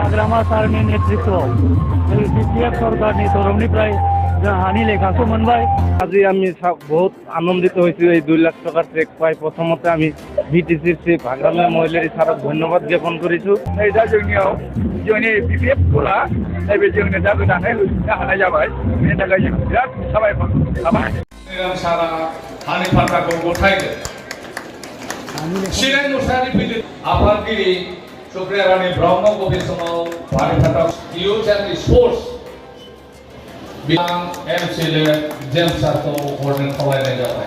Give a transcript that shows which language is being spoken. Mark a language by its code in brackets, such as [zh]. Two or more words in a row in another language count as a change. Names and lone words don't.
[brx] हाग्रामा सारनि नेतृत्वआव बिपिएफ सरकारनि तरफनिफ्राय जों हानि लेखाखौ मोनबाय। [as] আজি আমি বহুত আনন্দিত হয়েছি এই 2 লাখ টাকার চেক পাই। প্রথমতে আমি বিটিসির চিফ হাগ্রামা মহিলারি স্যারক ধন্যবাদ জ্ঞাপন করেছি। [brx] दा जोंनियाव जोंनि बिपिएफ स्कुला नैबे जोंनो दा गोदानै होफिननो हानाय जाबाय। बेनि थाखाय जों बिराद साबायखर थाबाय। सारा हानि फान्थाखौ गथायदों। चिरां मुसाहारि फैदों आफादगिरि सुप्रिया रानी ब्रह्म बे समाव हानि फान्था [en] youth and sports [brx] एमसिएलए जेम्स सारखौ हरनो खावलायनाय जाबाय।